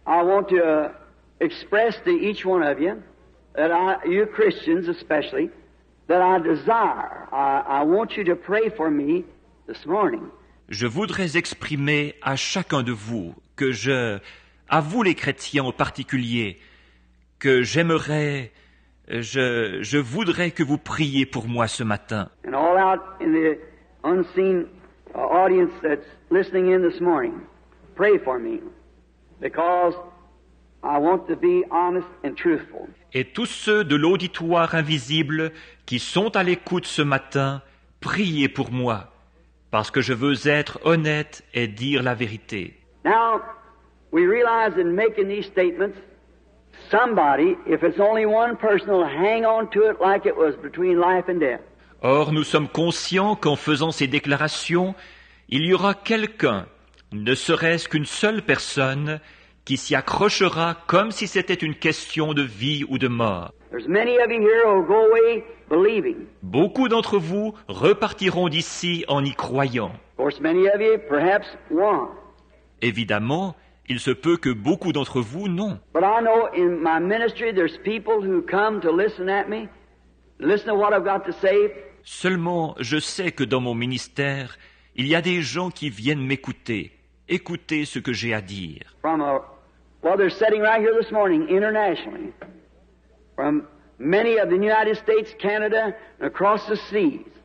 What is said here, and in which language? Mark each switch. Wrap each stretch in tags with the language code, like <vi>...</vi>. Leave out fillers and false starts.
<en>I want to express to each one of you, you Christians especially, that I desire. I want you to pray for me this morning.</en> <fr>je voudrais exprimer à chacun de vous à vous les chrétiens en particulier, que j'aimerais, je voudrais que vous priez pour moi ce matin.</fr> <en>And all out in the unseen audience that's listening in this morning, pray for me, because I want to be honest and truthful.</en> <fr>Et tous ceux de l'auditoire invisible qui sont à l'écoute ce matin, priez pour moi, parce que je veux être honnête et dire la vérité.</fr> <en>Now, we realize in making these statements, somebody, if it's only one person, will hang on to it like it was between life and death.</en> <fr>Or, nous sommes conscients qu'en faisant ces déclarations, il y aura quelqu'un, ne serait-ce qu'une seule personne, qui s'y accrochera comme si c'était une question de vie ou de mort.</fr> <en>There's many of you here who will go away believing.</en> <fr>Beaucoup d'entre vous repartiront d'ici en y croyant.</fr> <en>Of course, many of you perhaps won't.</en> <fr>Évidemment, il se peut que beaucoup d'entre vous non.</fr> <en>But I know in my ministry there's people who come to listen at me, listen to what I've got to say.</en> <fr>Seulement, je sais que dans mon ministère, il y a des gens qui viennent m'écouter, écouter ce que j'ai à dire.</fr> <en>They're sitting right here this morning internationally, from many of the United States, Canada, and across the seas.</en>